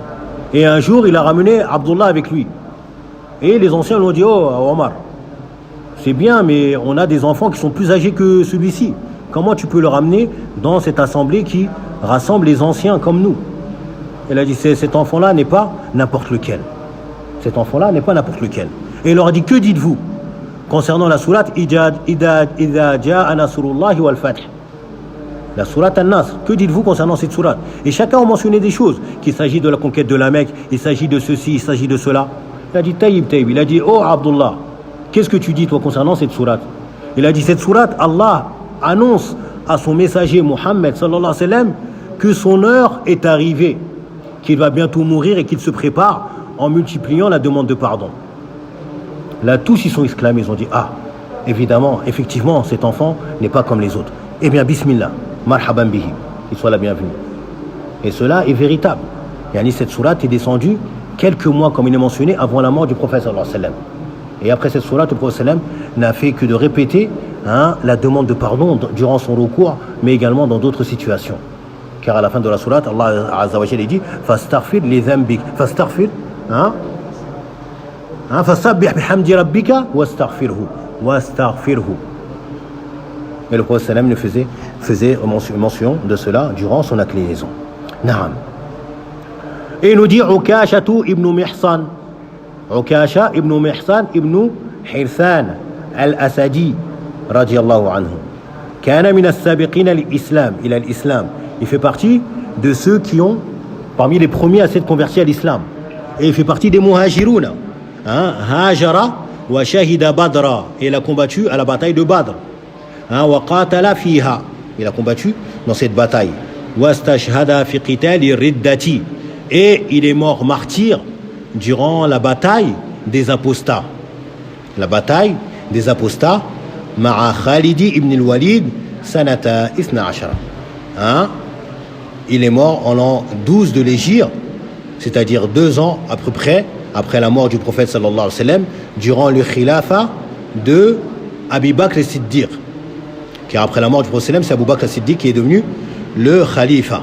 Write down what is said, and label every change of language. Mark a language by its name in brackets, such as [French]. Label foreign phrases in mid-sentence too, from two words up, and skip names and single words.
[French] Et un jour, il a ramené Abdullah avec lui. Et les anciens lui ont dit, oh Omar, c'est bien, mais on a des enfants qui sont plus âgés que celui-ci. Comment tu peux le ramener dans cette assemblée qui rassemble les anciens comme nous? Il a dit, cet enfant-là n'est pas n'importe lequel. Cet enfant-là n'est pas n'importe lequel. Et il leur a dit, que dites-vous concernant la sourate [Arabic] إذا جاء نصر الله والفتح? [French] La sourate An-Nasr, que dites-vous concernant cette sourate? Et chacun a mentionné des choses, qu'il s'agit de la conquête de la Mecque, il s'agit de ceci, il s'agit de cela. Il a dit Taïb, il a dit, oh Abdullah, qu'est-ce que tu dis toi concernant cette sourate? Il a dit, cette sourate, Allah annonce à son messager Muhammad [Arabic] صلى الله عليه وسلم [French] que son heure est arrivée, qu'il va bientôt mourir et qu'il se prépare en multipliant la demande de pardon. Là, tous ils sont exclamés, ils ont dit, évidemment, effectivement, cet enfant n'est pas comme les autres. Eh bien, [Arabic] بسم الله، مرحبا به, [French] qu'il soit la bienvenue. Et cela est véritable. Cette sourate est descendue quelques mois, comme il est mentionné, avant la mort du prophète [Arabic] صلى الله عليه وسلم. [French] Et après cette sourate, le prophète sallam n'a fait que de répéter la demande de pardon durant son recours, mais également dans d'autres situations. Car à la fin de la sourate, [Arabic] الله عز وجل [French] dit [Arabic] فاستغفر لذنبك، فاستغفر، فسبح بحمد ربك واستغفره. [French] Et le prophète sallam faisait mention de cela durant son inclinaison. Naam. Et il nous dit Ukashatu ibn Mihsan. [Arabic] عكاشة بن محصن بن حرثان الأسدي رضي الله عنه. كان من السابقين الإسلام، إلى الإسلام. [French] Il fait partie de ceux qui ont, parmi les premiers à s'être convertis à l'islam. Et il fait partie des muhajiruna. [Arabic] هاجر وشهد بدرا. [French] Et il a combattu à la bataille de Badr. [Arabic] وقاتل فيها. [French] Il a combattu dans cette bataille. [Arabic] واستشهد في قتال الردة. [French] Et il est mort martyr durant la bataille des apostats. La bataille des apostats, [Arabic] مع خالد بن الوليد، سنة اثنتي عشرة. [French] Il est mort en l'an 12 de l'Hégire, c'est-à-dire 2 ans à peu près après la mort du prophète [Arabic] صلى الله عليه وسلم, [French] durant le khilafa de Abi Bakr as-Siddiq. Car après la mort du prophète, c'est Abu Bakr as-Siddiq qui est devenu le khalifa.